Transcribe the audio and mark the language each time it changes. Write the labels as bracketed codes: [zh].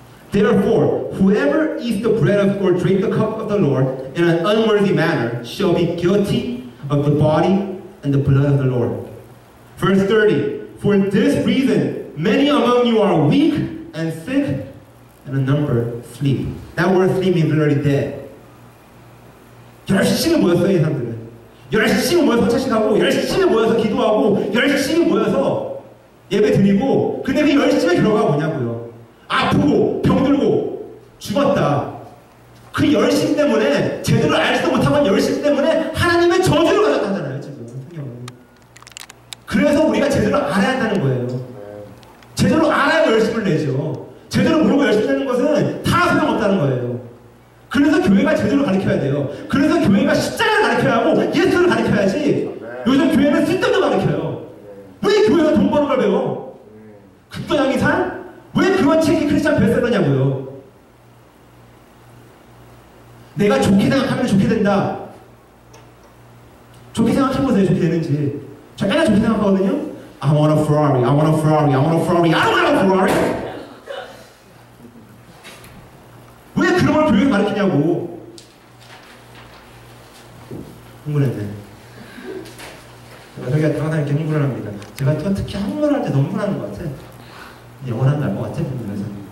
[en] Therefore, whoever eats the bread of or drink the cup of the Lord in an unworthy manner shall be guilty of the body and the blood of the Lord. Verse 30. For this reason, many among you are weak and sick, and a number sleep. That word sleep means literally dead. [ko] 열심히 모였어요, 이 사람들은. 열심히 모여서 채식하고, 열심히 모여서 기도하고, 열심히 모여서 예배 드리고, 근데 그 열심히 결과가 뭐냐고요. 아프고, 병들고, 죽었다. 그 열심 때문에, 제대로 알지도 못한 열심 때문에 하나님의 저주를 가졌다잖아요, 지금. 성경은. 그래서 우리가 제대로 알아야 한다는 거예요. 제대로 알아야 열심을 내죠. 제대로 모르고 열심히 내는 것은 다 소용없다는 거예요. 그래서 교회가 제대로 가르쳐야 돼요. 그래서 교회가 십자가를 가르쳐야 하고 예수를 가르쳐야지. 요즘 교회는 쓸데없는 거 가르쳐요. 왜 교회가 돈 버는 걸 배워? 극도양이 살? 왜 그런 책이 크리스찬 베스트셀러냐고요. 내가 좋게 생각하면 좋게 된다. 좋게 생각해보세요. 좋게 되는지. 저 맨날 좋게 생각하거든요. [en] I want a Ferrari, I want a Ferrari, I want a Ferrari, I don't want a Ferrari. [ko] 왜 그런 걸 교회에 가르치냐고. 흥분했네. 제가 저기가 항상 이렇게 흥분을 합니다. 제가 특히 한국말 할 때 너무 흥분하는 것 같아. 영어는 안 날 것 같아, 흥분해서.